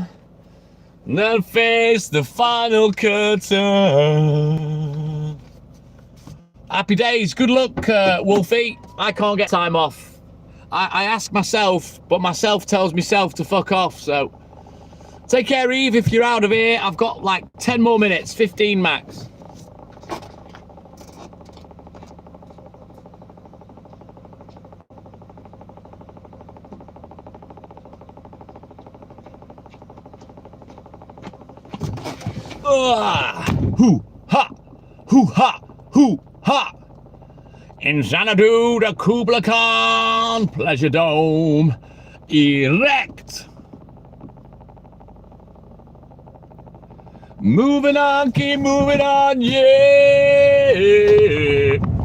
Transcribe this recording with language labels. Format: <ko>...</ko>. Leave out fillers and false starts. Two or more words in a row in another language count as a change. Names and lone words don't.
<en>Then face the final curtain. Happy days. Good luck, Wolfie. I can't get time off. I ask myself, but myself tells myself to fuck off, so. Take care, Eve, if you're out of here. I've got like 10 more minutes, 15 max. Hoo ha, hoo ha, hoo ha. In Xanadu, the Kubla Khan Pleasure Dome erect. Moving on, keep moving on, yeah.</en>